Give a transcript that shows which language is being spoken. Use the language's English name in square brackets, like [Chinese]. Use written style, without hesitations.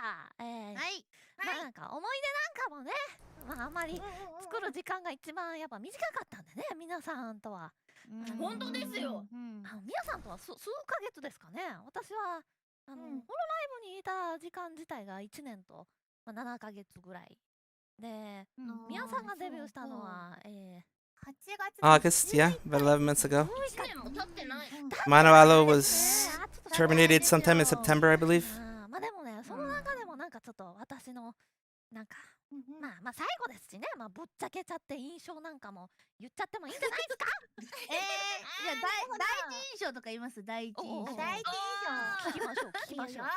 [Japanese] まあなんか思い出なんかもね、まああんまり作る時間が一番やっぱ短かったんでね、皆さんとは。本当ですよ。皆さんとは数ヶ月ですかね。私はホロライブにいた時間自体が1年と7ヶ月ぐらいで、皆さんがデビューしたのは [English] August, yeah, about 11 months ago. Manoalo was terminated sometime in September, I believe. [Japanese] まあでもね、その中でもなんかちょっと私のなんかまあ最後ですしね、まあぶっちゃけちゃって印象なんかも言っちゃってもいいんじゃないですか。じゃあ第一印象とか言います。第一印象。第一印象。聞きましょう聞きましょう。